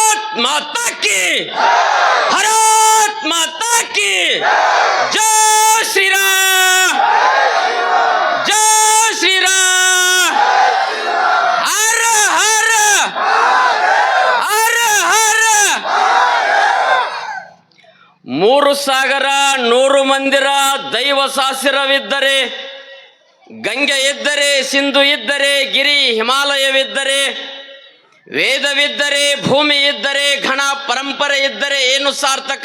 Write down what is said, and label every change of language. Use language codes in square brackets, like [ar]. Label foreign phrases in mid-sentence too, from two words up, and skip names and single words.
[hi] माता की, भारत माता की जय श्री राम, जय श्री राम, हर हर हर हर। [kn] ಮೂರು ಸಾಗರ, 100 ಮಂದಿರ, ದೈವ ಶಾಸ್ತ್ರವಿದ್ದರೆ, ಗಂಗೆ ಇದ್ದರೆ, ಸಿಂಧು ಇದ್ದರೆ, ಗಿರಿ ಹಿಮಾಲಯವಿದ್ದರೆ, ವೇದವಿದ್ದರೆ, ಭೂಮಿ ಇದ್ದರೆ, ಘನ ಪರಂಪರೆ ಇದ್ದರೆ ಏನು ಸಾರ್ಥಕ?